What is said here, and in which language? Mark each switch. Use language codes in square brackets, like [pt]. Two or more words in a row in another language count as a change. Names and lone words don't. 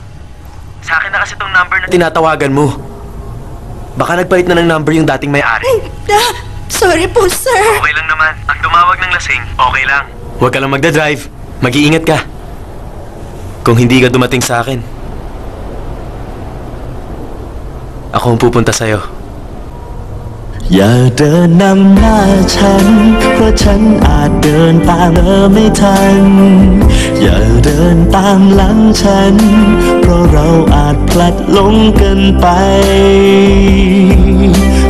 [tl] Sa akin na kasi number na tinatawagan mo. Baka nagpalit na ng number yung dating may-ari. Sorry po, sir. Okay lang naman. Ang tumawag ng lasing, okay lang. Huwag ka lang magdadrive. Mag-iingat ka. Kung hindi ka dumating sa akin, ako ang pupunta sa'yo. [th] อย่าเดินนำหน้าฉันเพราะฉันอาจเดินตามเธอไม่ทันอย่าเดินตามหลังฉันเพราะเราอาจพลัดหลงกันไป